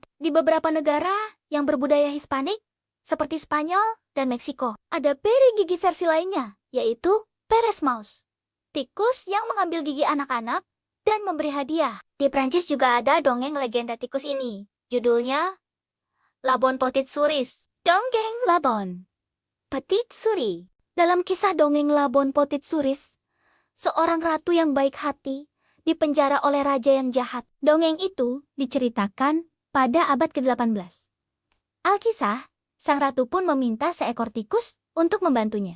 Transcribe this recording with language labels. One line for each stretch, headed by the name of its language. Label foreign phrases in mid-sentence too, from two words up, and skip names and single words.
Indonesian: Di beberapa negara yang berbudaya Hispanik, seperti Spanyol dan Meksiko, ada peri gigi versi lainnya, yaitu Peres Mouse, tikus yang mengambil gigi anak-anak dan memberi hadiah. Di Prancis juga ada dongeng legenda tikus ini. Judulnya La Bonne Petite Souris. Dongeng La Bonne Petite Souris. Dalam kisah dongeng La Bonne Petite Souris, seorang ratu yang baik hati dipenjara oleh raja yang jahat. Dongeng itu diceritakan pada abad ke-18. Alkisah, sang ratu pun meminta seekor tikus untuk membantunya.